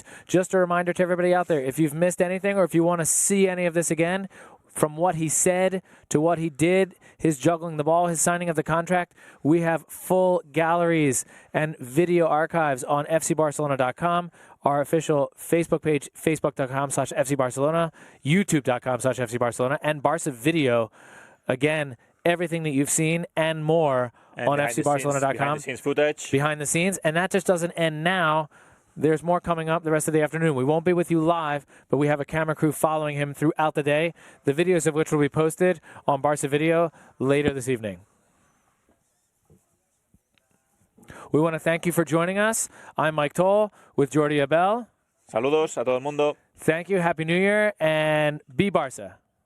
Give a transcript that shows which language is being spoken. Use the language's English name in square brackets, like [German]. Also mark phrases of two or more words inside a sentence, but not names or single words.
[English] Just a reminder to everybody out there, if you've missed anything or if you want to see any of this again, from what he said to what he did, his juggling the ball, his signing of the contract, we have full galleries and video archives on fcbarcelona.com, our official Facebook page, facebook.com/fcbarcelona, youtube.com/fcbarcelona, and Barça Video. Again, everything that you've seen and more on fcbarcelona.com. Behind the scenes footage. Behind the scenes. And that just doesn't end now. There's more coming up the rest of the afternoon. We won't be with you live, but we have a camera crew following him throughout the day, the videos of which will be posted on Barça Video later this evening. We want to thank you for joining us. I'm Mike Toll with Jordi Abel. [Spanish] Saludos a todo el mundo. [English] Thank you. Happy New Year and be Barça.